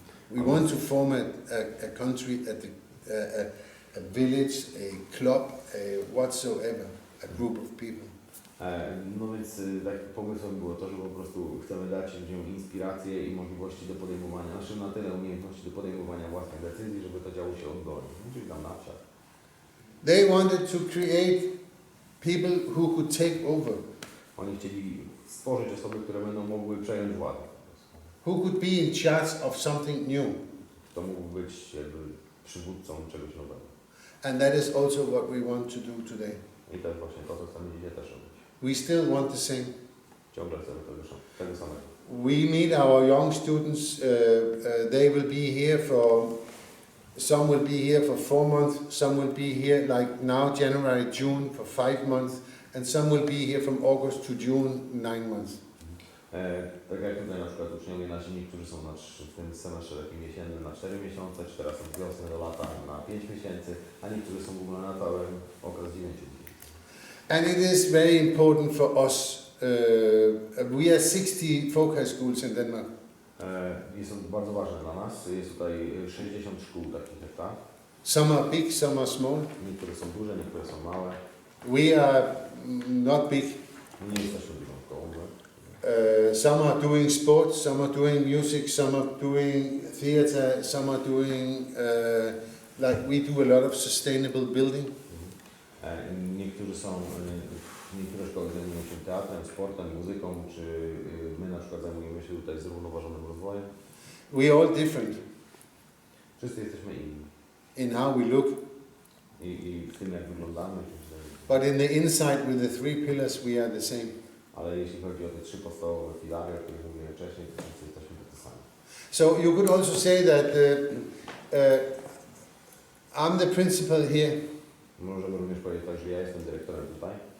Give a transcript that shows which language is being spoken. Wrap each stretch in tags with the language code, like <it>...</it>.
<en>We want to form a country, a village, a club, whatsoever, a group of people.</en> <pl>No więc takim pomysłem było to, że po prostu chcemy dać ludziom inspirację i możliwości do podejmowania, znaczy na tyle umiejętności do podejmowania własnych decyzji, żeby to działo się oddolnie, czyli tam na wsiach.</pl> <en>They wanted to create people who could take over.</en> <pl>Oni chcieli stworzyć osoby, które będą mogły przejąć władzę.</pl> <en>Who could be in charge of something new.</en> <pl>To mógł być jakby przywódcą czegoś nowego.</pl> <en>And that is also what we want to do today.</en> <pl>I to jest właśnie to, co chcemy dzisiaj też robić.</pl> <en>We still want the same.</en> <pl>Ciągle chcemy tego samego.</pl> <en>We meet our young students, they will be here some will be here for 4 months, some will be here like now, January, June, for 5 months, and some will be here from August to June, 9 months.</en> <pl>Tak jak tutaj na przykład uczniowie nasi, niektórzy są w tym semestrze takim jesiennym na 4 miesiące, czy teraz od wiosny do lata na 5 miesięcy, a niektórzy są w ogóle na cały okres 9 dni.</pl> <en>And it is very important for us we have 60 folk high schools in Denmark.</en> <pl>Jest to bardzo ważne dla nas. Jest tutaj 60 szkół takich jak ta.</pl> <en>Some are big, some are small.</en> <pl>Niektóre są duże, niektóre są małe.</pl> <en>We are not big.</en> <pl>Nie jesteśmy dużą szkołą.</pl> <en>Some are doing sports, some are doing music, some are doing theatre, some are doing, like we do a lot of sustainable building.</en> <pl>Niektóre szkoły zajmują się teatrem, sportem, muzyką, czy my na przykład zajmujemy się tutaj zrównoważonym rozwojem.</pl> <en>We are all different</en> <pl>Wszyscy jesteśmy inni.</pl> <en>in how we look,</en> <pl>I w tym jak wyglądamy.</pl> <en>but in the inside with the three pillars we are the same.</en> <pl>Ale jeśli chodzi o te trzy podstawowe filary, o których mówiłem wcześniej, to wszyscy jesteśmy tacy sami.</pl> <en>So you could also say that I'm the principal here.</en> <pl>Możemy również powiedzieć tak, że ja jestem dyrektorem tutaj.</pl>